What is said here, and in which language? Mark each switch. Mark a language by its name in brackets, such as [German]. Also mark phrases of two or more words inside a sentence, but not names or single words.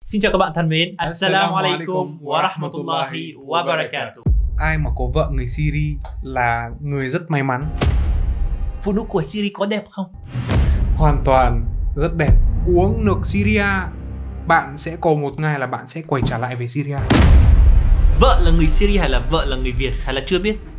[Vietnamese] Xin chào các bạn thân mến. [Arabic] Assalamu alaikum wa rahmatullahi wa barakatuh. [Vietnamese] Ai mà có vợ người Syria là người rất may mắn. Phụ nữ của Syria có đẹp không? Hoàn toàn rất đẹp. Uống nước Syria, bạn sẽ có một ngày là bạn sẽ quay trở lại về Syria. Vợ là người Syria hay là vợ là người Việt hay là chưa biết?